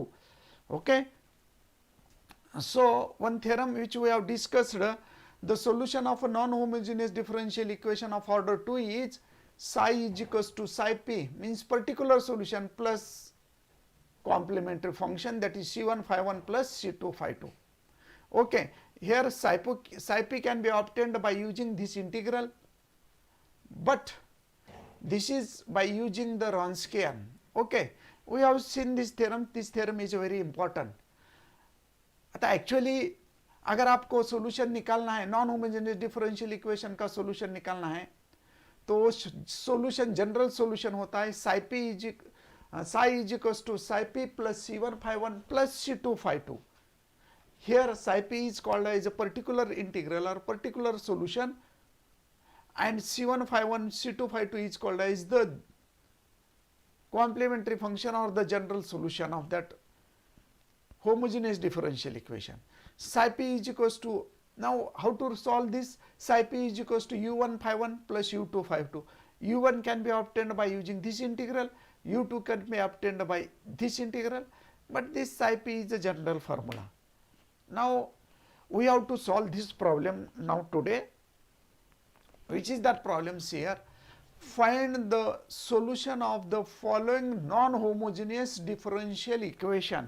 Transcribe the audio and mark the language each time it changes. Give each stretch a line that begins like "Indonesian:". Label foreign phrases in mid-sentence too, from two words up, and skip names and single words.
English: Okay. So one theorem which we have discussed, the solution of a non-homogeneous differential equation of order 2 is psi is equals to psi p, means particular solution plus complementary function, that is C1 phi 1 plus C2 phi 2. Okay. Here psi p can be obtained by using this integral, but this is by using the Wronskian. Okay. We have seen this theorem is very important.
Hindi: एक्चुअली अगर आपको सोल्यूशन निकालना है,
English: non homogeneous differential equation
Hindi: का सोल्यूशन निकालना है, तो
English: solution general solution
Hindi: होता है
English: psi is equals to psi p plus C1 phi 1 plus C2 phi 2. Here psi p is called as a particular integral or particular solution, and C1 phi 1 C2 phi 2 is called as the complementary function or the general solution of that homogeneous differential equation. Psi p is equals to, now how to solve this? Psi p is equals to u1 phi 1 plus u2 phi 2. u1 can be obtained by using this integral, u2 can be obtained by this integral, but this psi p is a general formula. Now we have to solve this problem now today, which is that problems here. Find the solution of the following non-homogeneous differential equation.